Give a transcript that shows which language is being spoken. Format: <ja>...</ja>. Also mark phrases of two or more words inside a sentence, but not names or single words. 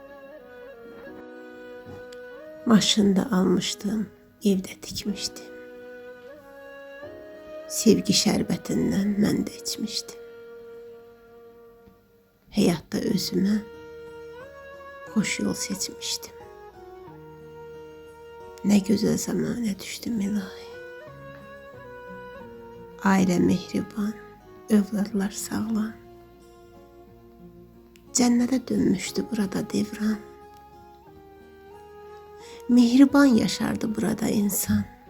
<az>Maşında almışdım, evdə tikmişdim. Sevgi şərbetindən mən də içmişdim. Həyatda özümə xoş yol seçmişdim.</az> <tr>Ne güzel zamana düştüm ilahi.</tr> <az>Aile mehriban, övladlar sağlam.</az> <tr>Cennete dönmüştü burada devran.</tr> <az>Mehriban yaşardı burada insan.</az>